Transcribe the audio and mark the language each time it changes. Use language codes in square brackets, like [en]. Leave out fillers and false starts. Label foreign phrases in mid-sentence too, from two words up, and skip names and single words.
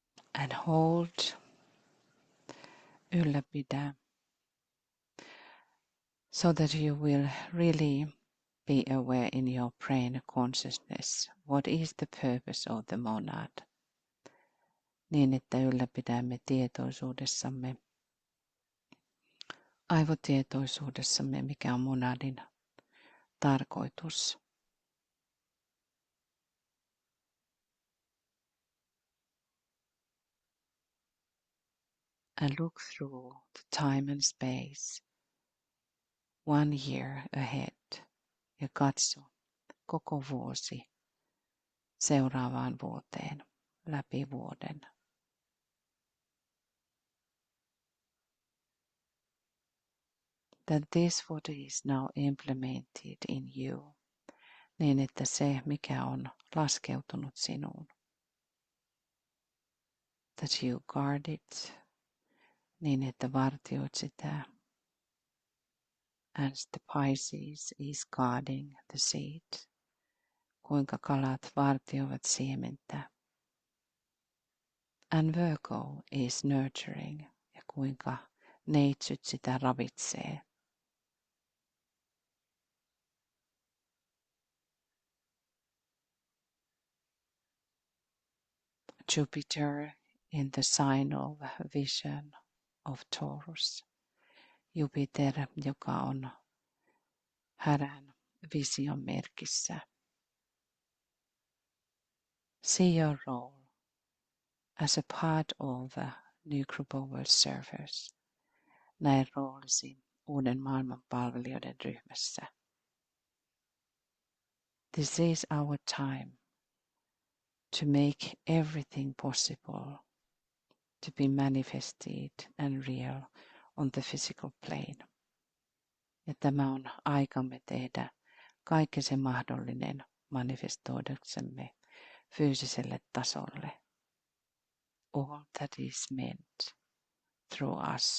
[en] and hold, ylläpidä, so that you will really be aware in your brain consciousness what is the purpose of the monad, [fi] niin että ylläpidämme tietoisuudessamme, aivotietoisuudessamme, mikä on monadin tarkoitus. [en] And look through the time and space 1 year ahead [fi] ja katso koko vuosi seuraavaan vuoteen läpi vuoden. [en] That this what is now implemented in you, [fi] niin että se mikä on laskeutunut sinuun, [en] that you guard it, [fi] niin että vartioit sitä, [en] as the Pisces is guarding the seed, [fi] kuinka kalat vartioivat siementä, [en] and Virgo is nurturing, [fi] ja kuinka neitsyt sitä ravitsee. [en] Jupiter in the sign of vision of Taurus. Jupiter, [fi] joka on härän vision merkissä. [en] See your role as a part of a new group of world servers. [fi] Näin roolisi uuden maailman palvelijoiden ryhmässä. [en] This is our time to make everything possible to be manifested and real on the physical plane. [fi] Ja tämä on aikamme tehdä kaikki se mahdollinen manifestoidaksemme fyysiselle tasolle. [en] All that is meant through us.